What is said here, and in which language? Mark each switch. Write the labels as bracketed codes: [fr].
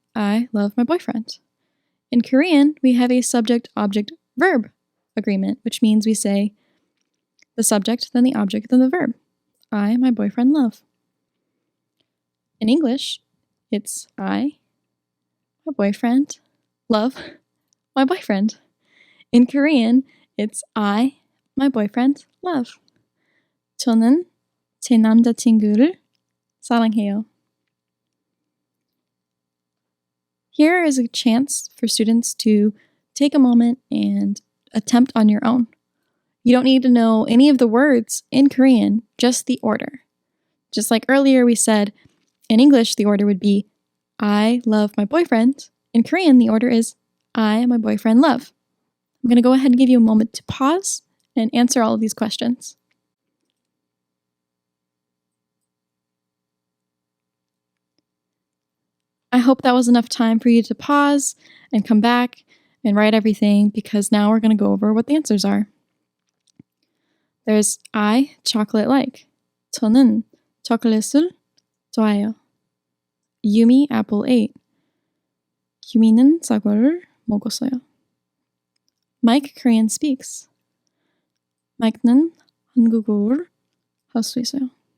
[en] I love my boyfriend. In Korean, we have a subject-object-verb agreement, which means we say the subject, then the object, then the verb. I, my boyfriend, love. In English, it's I, my boyfriend, love my boyfriend. In Korean, it's I, my boyfriend, love. [ko] 저는 제 남자친구를 사랑해요. [en] Here is a chance for students to take a moment and attempt on your own. You don't need to know any of the words in Korean, just the order. Just like earlier we said, in English the order would be I love my boyfriend. In Korean the order is I, my boyfriend, love. I'm going to go ahead and give you a moment to pause and answer all of these questions. I hope that was enough time for you to pause and come back and write everything, because now we're going to go over what the answers are. There's I, chocolate like. [ko] 저는 초콜릿을 좋아해요. [en] Yumi, apple ate. [ko] 유미는 사과를 먹었어요. [en] Mike, Korean speaks. [ko] Mike는 한국어를 할 수 있어요.